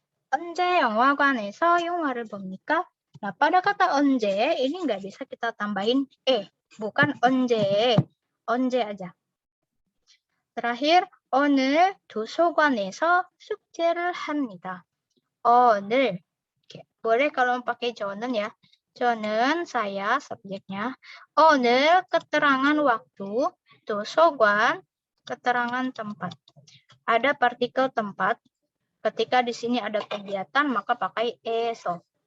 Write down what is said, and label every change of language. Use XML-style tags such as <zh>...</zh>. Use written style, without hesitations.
<ko>언제 영화관에서 영화를 봅니까?</ko> <id>Nah, pada kata 언제 ini nggak bisa kita tambahin bukan 언제 aja. Terakhir,</id> <ko>오늘 도서관에서 숙제를 합니다.</ko> <id>오늘. Oke, boleh kalau pakai 저는 ya. 저는 saya subjeknya. 오늘 keterangan waktu, 도서관 keterangan tempat. Ada partikel tempat. Ketika di sini ada kegiatan maka pakai eso.</id>